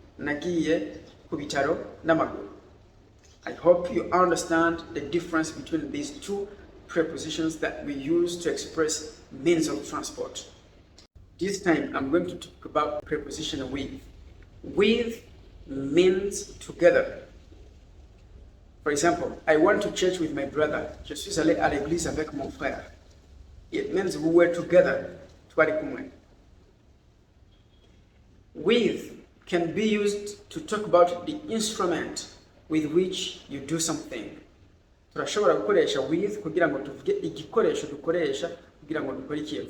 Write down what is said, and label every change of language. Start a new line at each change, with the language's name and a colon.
Kinyarwanda: Nagiye ku bitaro n'amaguru.
English: I hope you understand the difference between these two prepositions that we use to express means of transport. This time I'm going to talk about preposition with. With means together. For example, I went to church with my brother.
French: Je suis allé à l'église avec mon frère.
English: It means we were together.
Kinyarwanda: Twari kumwe.
English: With can be used to talk about the instrument with which you do something.
Kinyarwanda: Turashobora gukoresha with kugira ngo tuvuge igikoresho dukoresha kugira ngo dukore ikintu.